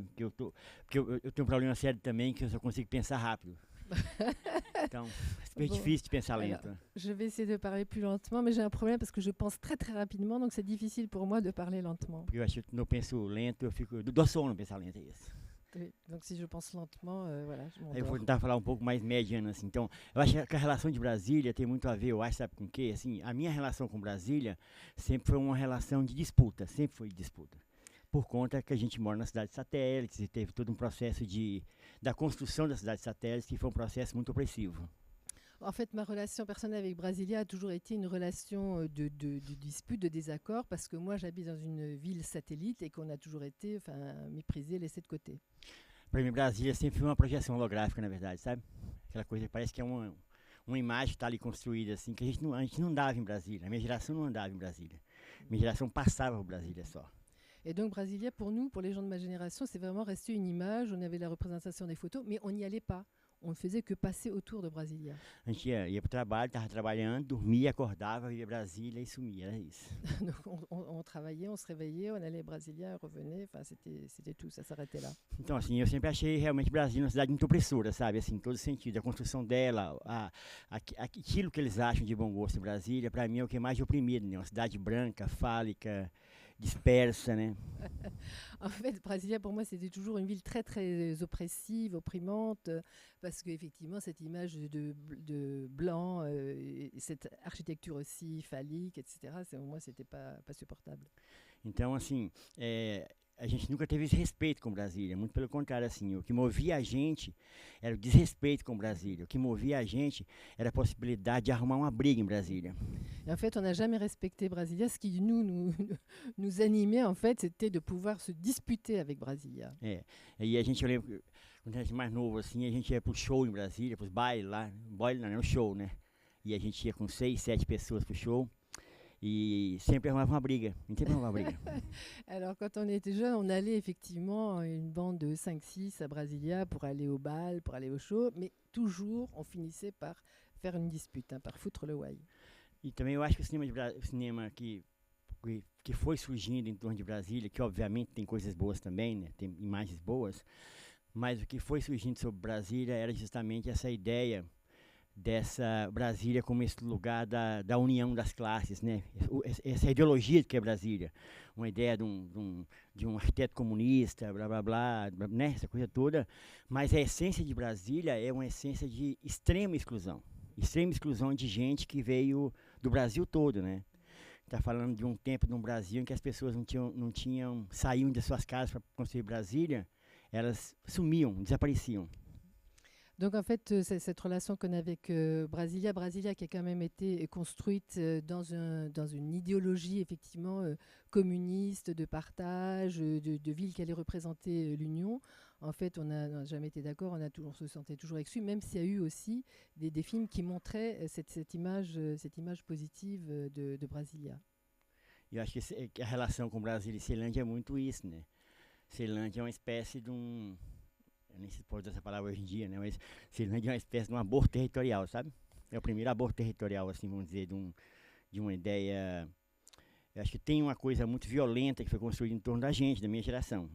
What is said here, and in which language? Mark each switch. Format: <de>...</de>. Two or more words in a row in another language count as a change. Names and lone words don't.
<pt>Porque eu tenho um problema sério também, que eu só consigo pensar rápido. Então,</pt> <fr>c'est super</fr> <pt>difícil de pensar lento.</pt> <fr>Alors, je vais essayer de parler plus lentement, mais j'ai un problème parce que je pense très très rapidement, donc c'est difficile pour moi de parler lentement.</fr> <pt>Porque eu acho que quando eu penso lento, eu dou sono pensar lento, é isso.</pt> <fr>Oui, donc si je pense lentement, voilà, je</fr> <pt>Aí eu vou</pt> <fr>m'endors.</fr> <pt>tentar falar um pouco mais mediano, assim. Então, eu acho que a relação de Brasília tem muito a ver, eu acho, sabe com o quê? Assim, a minha relação com Brasília sempre foi uma relação de disputa, sempre foi de disputa. Por conta que a gente mora na cidade de satélites e teve todo um processo da construção da cidade de satélites, que foi um processo muito opressivo.</pt> <fr>En fait, ma relation personnelle avec Brasilia a toujours été une relation de dispute, de désaccord, parce que moi j'habite dans une ville satellite et qu'on a toujours été méprisé, laissé de côté.</fr> <pt>Para mim, Brasília sempre foi uma projeção holográfica, na verdade, sabe? Aquela coisa que parece que é uma imagem que está ali construída, assim, que a gente não andava em Brasília. A minha geração não andava em Brasília. Minha geração passava por Brasília só.</pt> <fr>Et donc Brasilia, pour nous, pour les gens de ma génération, c'est vraiment resté une image. On avait la représentation des photos, mais on n'y allait pas. On ne faisait que passer autour de Brasilia.</fr> <pt>A gente ia para o trabalho, estava trabalhando, dormia, acordava, via Brasília e sumia, era isso.</pt> <fr>Donc on travaillait, on se réveillait, on allait à Brasilia, on revenait. Enfin, c'était tout, ça s'arrêtait là.</fr> <pt>Então, assim, eu sempre achei realmente Brasília uma cidade muito opressora, sabe? Assim, em todo sentido. A construção dela, aquilo que eles acham de bom gosto em Brasília, para mim é o que é mais oprimido, né? Uma cidade branca, fálica, dispersa, né?</pt> <fr>En fait, Brasilia, pour moi, c'était toujours une ville très, très oppressive, opprimante, parce qu'effectivement, cette image de blanc, cette architecture aussi phallique, etc., pour moi, c'était pas supportable.</fr> <pt>Então, assim, a gente nunca teve esse respeito com Brasília, muito pelo contrário, assim, o que movia a gente era o desrespeito com Brasília, o que movia a gente era a possibilidade de arrumar uma briga em Brasília.</pt> <fr>Et en fait, on n'a jamais respecté Brasilia. Ce qui nous animait, en fait, c'était de pouvoir se disputer avec Brasilia.</fr> <pt>E a gente, eu lembro, quando a gente mais novo, assim, a gente ia pro show em Brasília, pros bailes lá, baile não, era um show, né? E a gente ia com 6, 7 pessoas pro show. Et sempre arrumava uma briga.</pt> <fr>Alors, quand on était jeune, on allait effectivement une bande de 5-6 à Brasilia pour aller au bal, pour aller au show, mais toujours, on finissait par faire une dispute, par foutre le ouai.</fr> <pt>E também eu acho que o cinema que foi surgindo em torno de Brasília, que obviamente tem coisas boas também, né? Tem imagens boas, mas o que foi surgindo sobre Brasília era justamente essa ideia dessa Brasília como esse lugar da união das classes, né? Essa ideologia que é Brasília, uma ideia de um arquiteto comunista, blá blá blá, né? Essa coisa toda, mas a essência de Brasília é uma essência de extrema exclusão de gente que veio do Brasil todo, né? está falando de tempo no Brasil em que as pessoas saíam das suas casas para construir Brasília, elas sumiam, desapareciam.</pt> <fr>Donc en fait, cette relation qu'on a avec Brasilia qui a quand même été construite dans une idéologie effectivement communiste, de partage, de ville qui allait représenter l'Union. En fait, on n'a jamais été d'accord, on se sentait toujours exclu, même s'il y a eu aussi des films qui montraient cette image positive de Brasilia.</fr> <pt>Eu acho que a relação com Brasília e Ceilândia é muito isso, né? Ceilândia é uma espécie de eu nem sei se pode usar essa palavra hoje em dia, né? Mas Ceilândia é uma espécie de um aborto territorial, sabe? É o primeiro aborto territorial, assim, vamos dizer, de uma ideia. Eu acho que tem uma coisa muito violenta que foi construída em torno da gente, da minha geração.</pt>